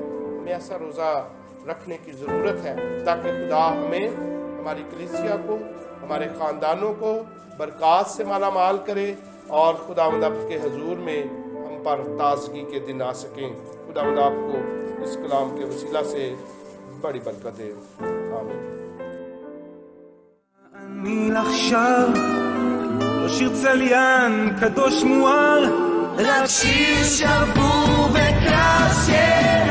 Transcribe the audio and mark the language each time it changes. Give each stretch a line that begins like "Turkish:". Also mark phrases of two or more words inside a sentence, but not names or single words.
Hindi: हमें ऐसा रोज़ा रखने की ज़रूरत है ताकि खुदा हमें, हमारी कलीसिया को, हमारे ख़ानदानों को बरकत से मालामाल करे और खुदावंद आपके हजूर में हम पर ताज़गी के दिन आ सकें। खुदावंद आपको इस कलाम के वसीला से बड़ी बरकत दे। आमीन।
Hebrew: אני עכשיו לא שיר צליין קדוש מואר, רק שיר שבור וקשה